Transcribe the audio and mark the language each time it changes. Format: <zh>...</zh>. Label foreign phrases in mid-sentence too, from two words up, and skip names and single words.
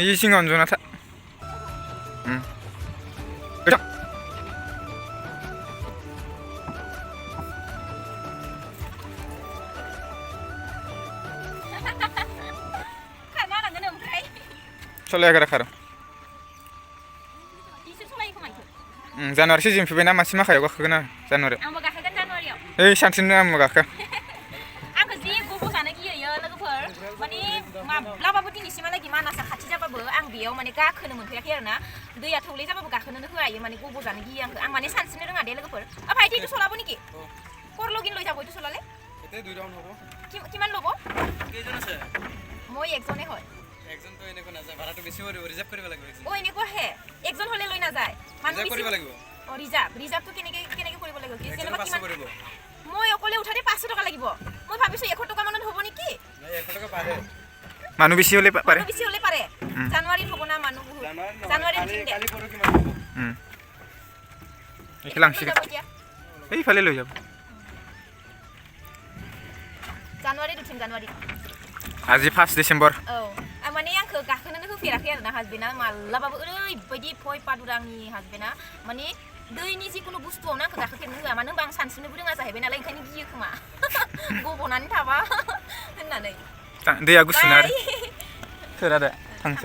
<brx>इ सिङावनो जना था सलायागारा खारो जानुवारि सिजोन फैबायना मानसि माखायाव गाखोगोन आरो जानुवारियाव आंबो गाखोगोन जानुवारियाव ओइ सानसेनो आंबो गाखो आंखौ जि गोबाव जानो गियो लोगोफोर माने माब्लाबाबो दिनैसिमहालागै मानासा खाथि जाबाबो आं बेयाव माने गाखोनो मोनफेराखै आरोना दैया थौले जाबाबो गाखोनोनो होआयो माने गोबाव जानो गियो आं माने सानस्रिनो रोङा दे लोगोफोर भाइटी</brx> <as>এইটো চলাব নেকি কৰলগিন লৈ যাব এইটো চলালে এতে 2 ৰাউণ্ড হ'ব কিমান ল'ব কেইজন আছে মই একজনে হয় একজন তো এনেকৈ না যায় ভাড়াটো বেছি পৰিব ৰিজাৰ্ভ কৰিব লাগিব একজন এনেকৈ হে একজন হলে লৈ না যায় ৰিজাৰ্ভ কৰিব লাগিব ৰিজাৰ্ভটো কেনেকৈ কৰিব লাগিব কি যেনেবা কিমান 500 টকা লাগিব মই ভাবিছো 100 টকা মানত হ'ব নেকি মানুহ বেছি হলে পাৰে বেছি হলে পাৰে জানুৱাৰীত হ'ব না মানুহ বহুত জানুৱাৰীত উঠিম দে এইফালে লাংচিগা এইফালে লৈ যাব জানুৱাৰীত উঠিম জানুৱাৰীত আজি 1 ডিसेम्बर</as> <brx>औ माने आंखौ गाखोनोनो होफेराखै आरोना हासबेन्डआ मालाबाबो ओरैबायदि भय पादुरा आंनि हासबेन्डआ माने दैनि जिखुनु बुस्थुआवनो आंखौ गाखोफेरनो होआ मानो होनबा आं सानस्रिनोबो रोङा जाहैबाय नालाय ओंखायनो गियो खोमा गब'नानै थाबा होननानै दैया गुसु ना आरो सोरा दा थांसै</brx>